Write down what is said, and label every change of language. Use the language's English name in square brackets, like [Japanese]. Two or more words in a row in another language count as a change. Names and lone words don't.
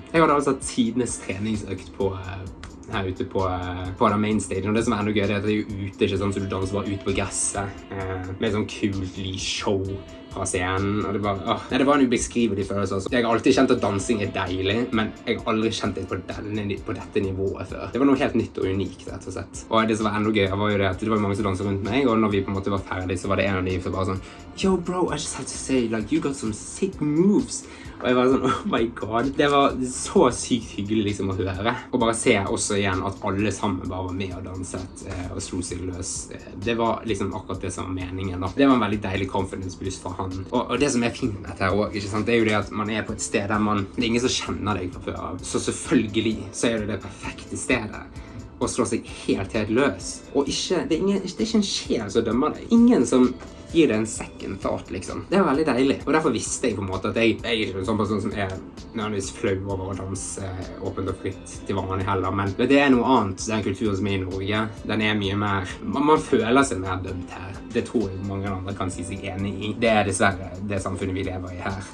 [Norwegian] Jeg hadde altså tidenes treningsøkt her ute på den mainstage, og det som er enda gøy, det er at det er jo ute, ikke sånn, så du danser bare ut på gresset, med sånn kult lysshow fra scenen, og det var en ubeskrivelig følelse. Altså. Jeg har alltid kjent at dansing er deilig, men jeg har aldri kjent det på dette nivået før. Det var noe helt nytt og unikt, rett og slett. Og det som var enda gøy, var jo det at det var mange som danset rundt meg, og når vi på en måte var ferdige, så var det en av de som bare sånn [English] «Yo, bro, I just have to say, like, you got some sick moves!» [Norwegian] Og jeg var sånn, [English] oh my god. [Norwegian] Det var så sykt hyggelig liksom å høre. Og bare se også igjen at alle sammen bare var med og danset og slo seg løs. Det var liksom akkurat det som var meningen da. Det var en veldig deilig [English] confidence boost [Norwegian] for han. Og det som er fint med dette her også, ikke sant? Det er jo det at man er på et sted der det er ingen som kjenner deg fra før av. Så selvfølgelig så er det perfekte stedet å slå seg helt løs. Og det er ikke en sjel som dømmer deg. Ingen som gir det en [English] second thought, [Norwegian] liksom. Det var veldig deilig. Og derfor visste jeg på en måte at jeg er ikke en sånn person som er nødvendigvis flau over å danse åpent og fritt til vanlig heller, men det er noe annet, den kulturen som er i Norge. Den er mye mer, man føler seg mer dømt her. Det tror jeg mange andre kan si seg enig i. Det er dessverre det samfunnet vi lever i her.